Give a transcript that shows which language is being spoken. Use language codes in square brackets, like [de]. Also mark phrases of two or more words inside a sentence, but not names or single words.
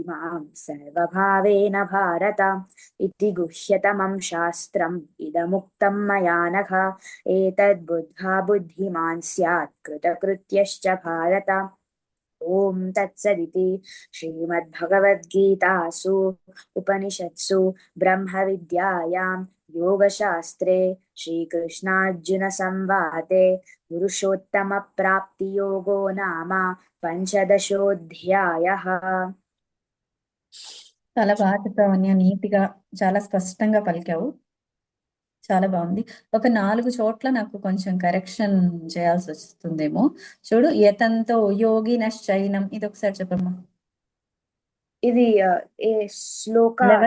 [sa] मां सर्वभावेन भारत इति गुह्यतमं शास्त्रम् इदमुक्तं मया नघ एतद्बुद्ध्वा बुद्धिमान् स्यात् कृतकृत्यश्च भारत ॐ तत्सदिति श्रीमद्भगवद्गीतासु उपनिषत्सु ब्रह्मविद्यायां योगशास्त्रे श्रीकृष्णार्जुनसंवादे पुरुषोत्तमप्राप्तियोगो नाम पञ्चदशोऽध्यायः। [te] చాలా బాగా చెప్పావు అన్య, నీట్గా చాలా స్పష్టంగా పలికావు. చాలా బాగుంది. ఒక 4 చోట్ల నాకు కొంచెం కరెక్షన్ చేయాల్సి వస్తుందేమో. చూడు, [sa] యతంతో యోగినశ్చైనం, [te] ఇది ఒకసారి చెప్పమ్మా. ఇది ఏ శ్లోక